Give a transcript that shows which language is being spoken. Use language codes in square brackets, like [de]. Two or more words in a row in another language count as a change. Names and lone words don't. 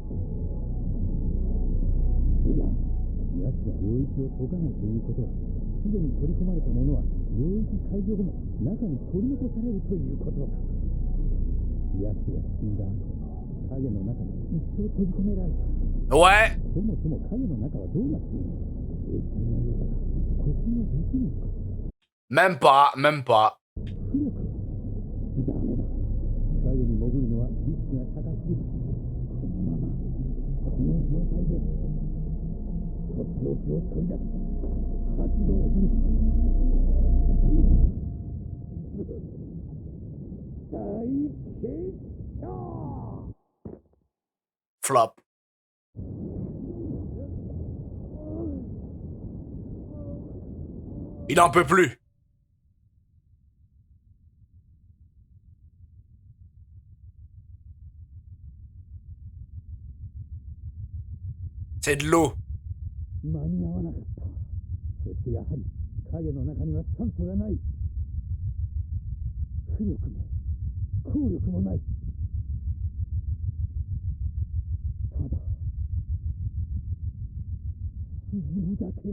[ja] いや、奴が領域を解かないということは、すでに取り込まれたものは領域解除後も中に取り残されるということか。奴が死んだ後、影の中に一生閉じ込められた。 [fr] Ouais. [ja] そもそも影の中はどうなっているの？液体のようだが、呼吸はできるのか？ [fr] Même pas, même pas. [ja] 浮力？ダメだ。影に潜るのはリスクが高すぎる。このまま、この状態で、とっておきを取り出し、発動する。再結晶！ [fr] Flop. Il en peut plus. C'est de l'eau. [ja] 間に合わなかった。そしてやはり影の中には酸素がない。浮力も効力もない。ただ沈むだけ。